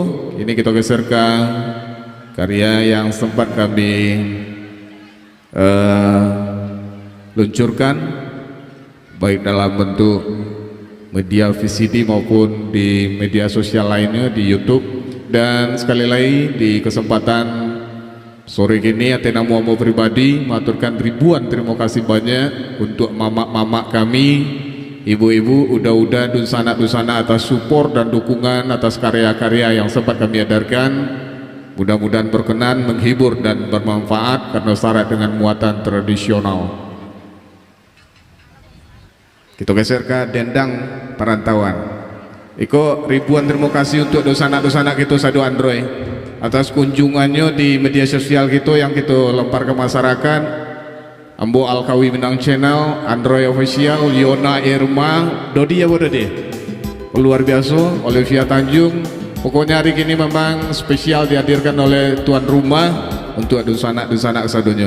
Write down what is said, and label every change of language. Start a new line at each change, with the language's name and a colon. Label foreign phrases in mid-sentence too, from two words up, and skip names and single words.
Indonesian: Ini kita geser ke karya yang sempat kami luncurkan baik dalam bentuk media VCD maupun di media sosial lainnya di YouTube. Dan sekali lagi di kesempatan sore ini Athena Muamo pribadi mengaturkan ribuan terima kasih banyak untuk mamak-mamak kami, ibu-ibu, uda-uda, dusana-dusana atas support dan dukungan atas karya-karya yang sempat kami edarkan. Mudah-mudahan berkenan, menghibur dan bermanfaat karena syarat dengan muatan tradisional. Kita geser ke Dendang Perantauan. Iko ribuan terima kasih untuk dosana-dosana kita sadu Android atas kunjungannya di media sosial kita yang kita lempar ke masyarakat. Ambo Alkawi Minang Channel, Android Official, Yona Irma, Dodi ya Dodi, luar biasa, Olivia Tanjung. Pokoknya hari ini memang spesial dihadirkan oleh tuan rumah untuk dosana-dosana kesadunya.